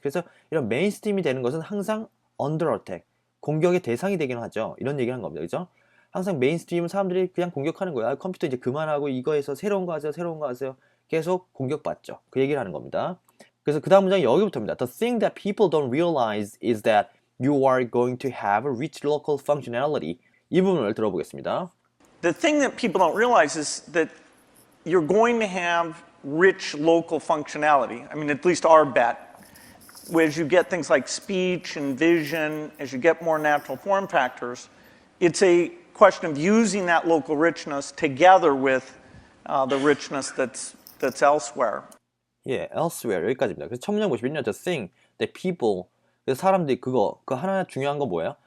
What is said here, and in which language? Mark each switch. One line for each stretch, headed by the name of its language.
Korean: 그래서 이런 메인스트림이 되는 것은 항상 under attack. 공격의 대상이 되긴 하죠. 이런 얘기를 한 겁니다. 그죠? 항상 메인스트림은 사람들이 그냥 공격하는 거야. 컴퓨터 이제 그만하고 이거에서 새로운 거 하세요. 새로운 거 하세요. 계속 공격받죠. 그 얘기를 하는 겁니다. 그래서 그 다음 문장이 여기부터입니다.
English: The thing that people don't realize is that you are going to have a rich local functionality.
Korean: 이 부분을 들어보겠습니다.
English: The thing that people don't realize is that you're going to have rich local functionality. I mean, at least our bet. As you get things like speech and vision, as you get more natural form factors, it's a question of using that local richness together with the richness that's elsewhere.
Korean: 예, elsewhere 여기까지입니다. 그래서 첫 문장 보시면요,
English: the thing that people,
Korean: 그래서 사람들이 그 하나 중요한 건 뭐예요?